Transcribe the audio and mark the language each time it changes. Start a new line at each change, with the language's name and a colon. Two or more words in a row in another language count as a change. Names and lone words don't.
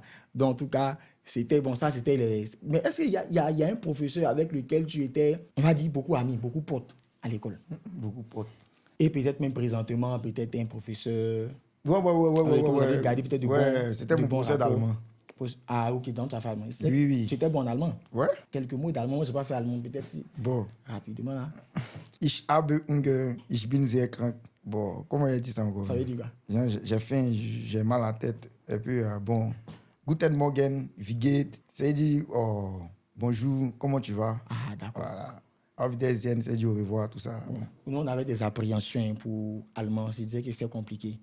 French: Donc, en tout cas, c'était bon, ça c'était les... Mais est-ce qu'il y a un professeur avec lequel tu étais, on va dire, beaucoup amis, beaucoup potes à l'école? Beaucoup potes. Et peut-être même présentement, peut-être un professeur... Ouais. Gardé peut-être c'était mon professeur d'allemand. Ah, ok, donc tu as fait allemand. Oui. Tu étais bon en allemand? Ouais. Quelques mots d'allemand, moi je n'ai pas fait allemand, peut-être si. Bon. Rapidement, là.
German: Ich habe Hunger, ich bin sehr krank.
French: Bon, comment il dit ça encore? Ça veut dire quoi? J'ai faim, j'ai mal à la tête. Et puis, bon,
German: Guten Morgen, wie geht?
French: C'est dit, oh, bonjour, comment tu vas? Ah, d'accord. Voilà.
German: Auf Wiedersehen,
French: c'est dit au revoir, tout ça. Ouais. Nous, on avait des appréhensions pour allemand. C'est disait que c'était compliqué.